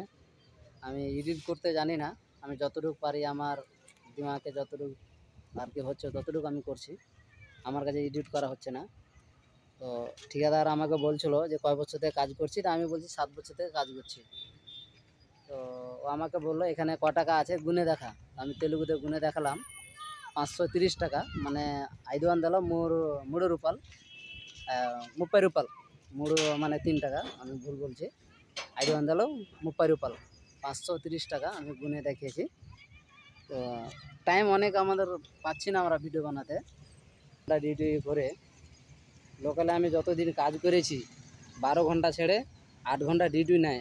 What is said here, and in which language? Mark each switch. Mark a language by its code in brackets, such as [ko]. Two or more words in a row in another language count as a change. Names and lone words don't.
[bn] আমি এডিট করতে জানি না, আমি যতটুকু পারি আমার দিমাগে যতটুকু আর কি হচ্ছে ততটুকু আমি করছি, আমার কাছে এডিট করা হচ্ছে না। তো ঠিকাদার আমাকে বলছিল যে কয় বছর থেকে কাজ করছি, তা আমি বলছি 7 বছর থেকে কাজ করছি। তো ও আমাকে বললো এখানে ক টাকা আছে গুনে দেখা, আমি তেলুগুতে গুনে দেখালাম 530 টাকা, মানে 500 [te] మూడు రూపాయలు 30 రూపాయలు, [bn] మూడు মানে 3 টাকা, আমি ভুল বলছি, 530 రూపాయలు 530 টাকা আমি গুনে দেখিয়েছি। তো টাইম অনেক আমাদের পাচ্ছি না আমরা ভিডিও বানাতে, ডিউটি করে লোকালে আমি যতদিন কাজ করেছি 12 ঘন্টা ছেড়ে 8 ঘন্টা ডিউটি নেয়।